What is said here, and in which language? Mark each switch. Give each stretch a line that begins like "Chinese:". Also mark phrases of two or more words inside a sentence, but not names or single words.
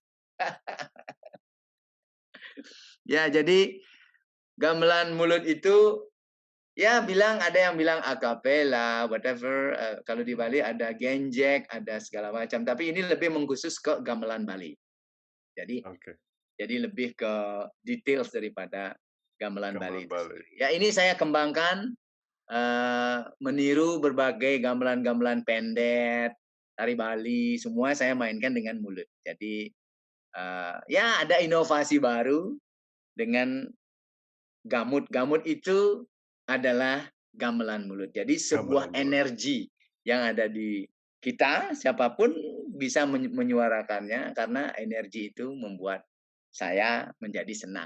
Indonesian: Ya, jadi gamelan mulut itu ya ada yang bilang akapela, whatever. Kalau di Bali ada genjek, ada segala macam. Tapi ini lebih mengkhusus ke gamelan Bali. Jadi lebih ke details daripada gamelan Bali. Ya ini saya kembangkan meniru berbagai gamelan-gamelan pendet, tari Bali, semua saya mainkan dengan mulut. Jadi, ya ada inovasi baru dengan gamut. Gamut itu adalah gamelan mulut. Jadi sebuah Gamelan mulut. energi yang ada di kita, siapapun bisa menyuarakannya karena energi itu membuat saya menjadi senang.